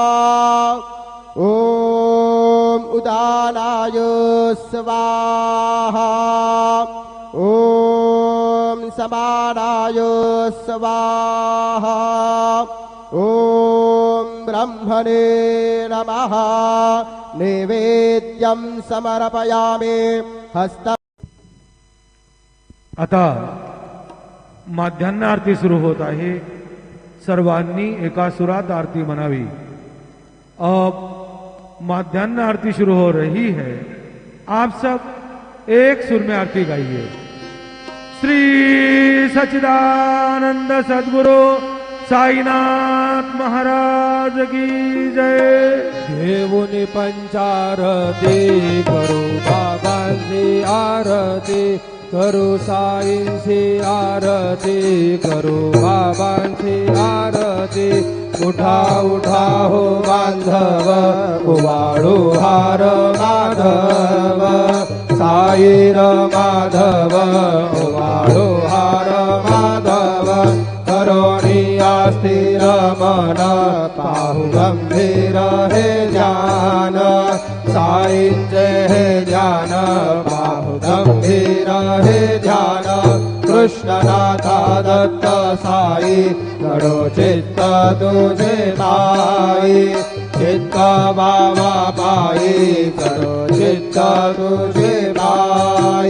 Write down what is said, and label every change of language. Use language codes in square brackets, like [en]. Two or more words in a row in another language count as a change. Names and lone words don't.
[sa] ॐ उदानाय स्वाहा ॐ समानाय स्वाहा ॐ ब्रह्मणे नमः। नैवेद्यं समर्पयामि हस्त। [mr] आता माध्यान्ह आरती सुरू होत आहे। सर्वांनी एका सुरात आरती म्हणावी। [hi] अब माध्यान्ह आरती शुरू हो रही है। आप सब एक सुर में आरती गाइए। श्री सच्चिदानंद सद्गुरु साईनाथ महाराज की जय। [mr] देवुनि पंचारती करू बाबांची आरती करू साईंची आरती करू बाबांची आरती। उठा उठा हो बांधव उवाळू हार माधव साईर माधव उवाळू हार माधव। करोनिया स्थिर मन पाहु गंभीर हे ध्यान साईंचे हे ध्यान पाहु गंभीर हे ध्यान। कृष्णनाथा दत्त साई घडो चित्त तुझे माई चित्त बाबा पायी घडो चित्त तुझे माई।